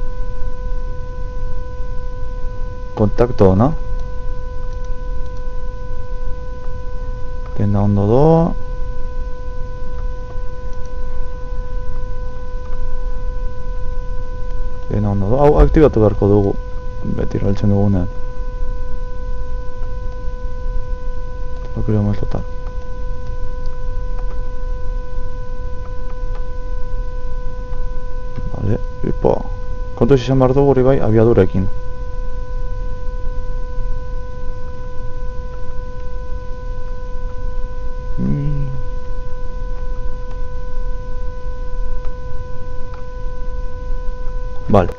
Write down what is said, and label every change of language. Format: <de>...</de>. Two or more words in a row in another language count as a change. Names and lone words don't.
<eu>Contacto ona. Dena ondo doa. Hau aktibatu beharko dugu. Beti erabiltzen dugunean.</eu> <es>Lo queremos total. Vale, ipo.</es> <eu>Kontu izan behar dugu hori bai abiadurekin. Vale.</eu>